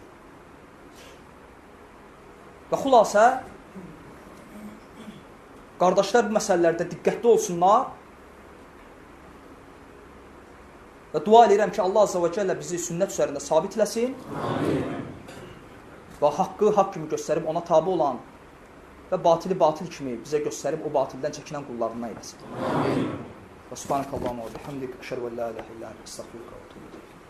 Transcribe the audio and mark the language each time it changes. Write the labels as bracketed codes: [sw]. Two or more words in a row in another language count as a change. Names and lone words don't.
[az] Və xülasə, qardaşlar bu məsələlərdə diqqətli olsunlar və dua edirəm ki, Allah [ar] عز وجل [az] bizi sünnət üzərində sabit eləsin və haqqı haqq kimi göstərib ona tabi olan və batili batil kimi bizə göstərib o batildən çəkinən qullarından eləsin. [ar] وسبحانك اللهم وبحمدك أشهد أن لا إله إلا أنت, أستغفرك وأتوب إليك.